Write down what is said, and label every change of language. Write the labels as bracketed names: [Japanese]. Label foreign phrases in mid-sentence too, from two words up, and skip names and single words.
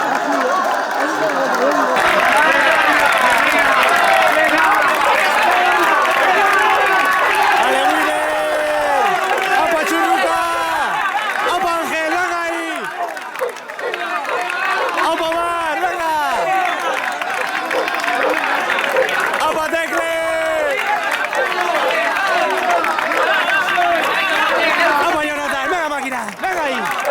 [Spanish] ¡Ale Willer! ¡Apa Churruca! ¡Apa Ángel, venga ahí! ¡Apa Mar, venga! ¡Apa Tecle! ¡Apa Jonathan, venga máquina, venga ahí!